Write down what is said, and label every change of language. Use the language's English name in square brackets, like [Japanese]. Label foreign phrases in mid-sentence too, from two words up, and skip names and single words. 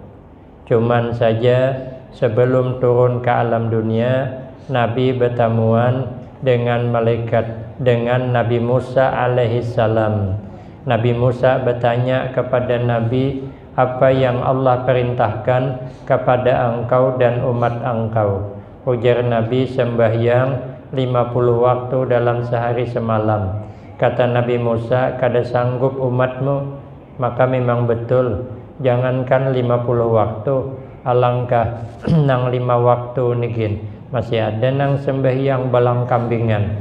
[Indonesian] Cuman saja sebelum turun ke alam dunia, Nabi bertemuan dengan malaikat, dengan Nabi Musa alaihissalam. Nabi Musa bertanya kepada Nabi, apa yang Allah perintahkan kepada engkau dan umat engkau? Ujar Nabi, sembahyang 50 waktu dalam sehari semalam. Kata Nabi Musa, kada sanggup umatmu? [Banjar] Maka memang betul, jangankan 50 waktu, alangkah nang 5 waktu nikin masih ada nang sembahyang balang kambingan.